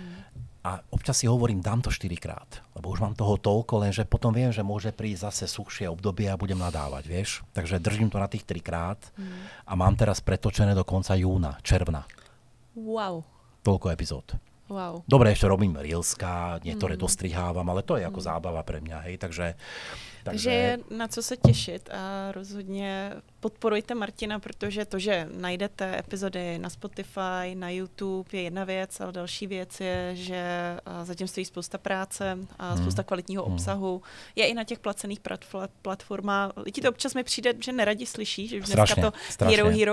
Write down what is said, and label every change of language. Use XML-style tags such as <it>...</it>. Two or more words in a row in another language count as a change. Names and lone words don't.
<sk>A občas si hovorím, dám to 4-krát, lebo už mám toho toľko, lenže potom viem, že môže prísť zase suchšie obdobie a budem nadávať, vieš. Takže držím to na tých 3-krát a mám teraz pretočené do konca júna, června. Wow. Toľko epizód. Wow. Dobre, ešte robím reelska, niektoré dostrihávam, ale to je ako zábava pre mňa, hej, takže</sk> <cs>je na co se těšit a rozhodně podporujte Martina, protože to, že najdete epizody na Spotify, na YouTube je jedna věc, ale další věc je, že zatím stojí spousta práce a spousta kvalitního obsahu. Je i na těch placených platformách. Lidi to občas mi přijde, že neradi slyší, že dneska to hero</cs>